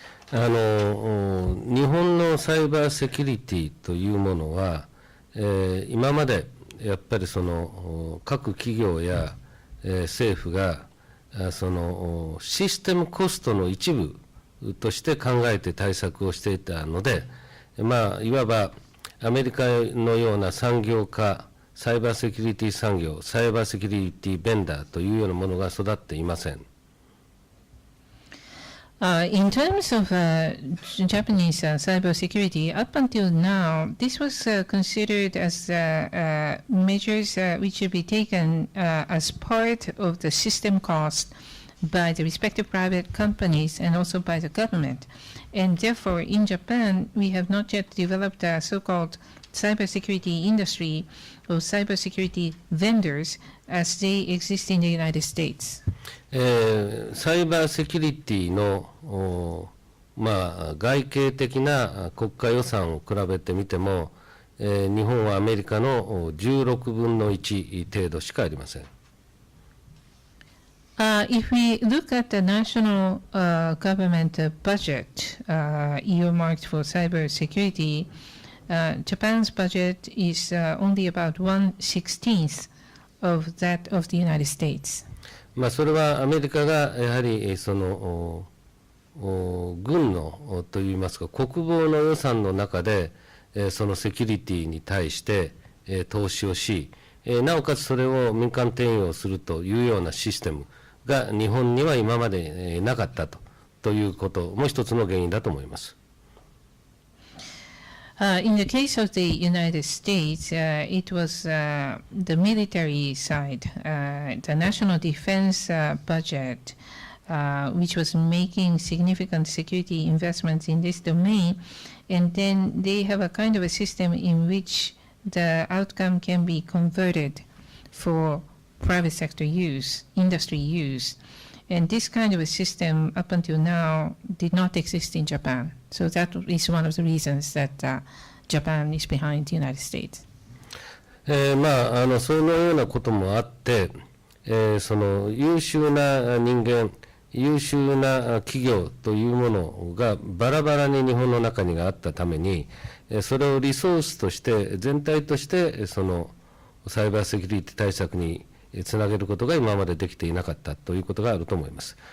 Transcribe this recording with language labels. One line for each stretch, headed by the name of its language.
Japanese: 日本のサイバーセキュリティというものは、今までやっぱりその各企業や、政府がそのシステムコストの一部として考えて対策をしていたので、いわばアメリカのような産業化、サイバーセキュリティ産業、サイバーセキュリティベンダーというようなものが育っていません。
English: In terms of Japanese cybersecurity, up until now, this was considered as measures which should be taken as part of the system cost by the respective private companies and also by the government. And therefore, in Japan, we have not yet developed a so-called cybersecurity industry or cybersecurity vendors as they exist in the United States.
Japanese: サイバーセキュリティの外形的な国家予算を比べてみても、日本はアメリカの16分の1程度しかありません。
English: If we look at the national government budget earmarked for cybersecurity, Japan's budget is only about 1/16 of that of the United States.
Japanese: それはアメリカがやはりその軍のといいますか国防の予算の中でそのセキュリティに対して投資をし、なおかつそれを民間転用するというようなシステムが日本には今までなかったということも一つの原因だと思います。
English: In the case of the United States, it was the military side, the national defense budget, which was making significant security investments in this domain, and then they have a kind of a system in which the outcome can be converted for private sector use, industry use. And this kind of a system up until now did not exist in Japan. So that is one of the reasons that Japan is behind the United States.
Japanese: そのようなこともあって、その優秀な人間、優秀な企業というものがバラバラに日本の中にがあったために、それをリソースとして全体としてそのサイバーセキュリティ対策につなげることが今までできていなかったということがあると思います。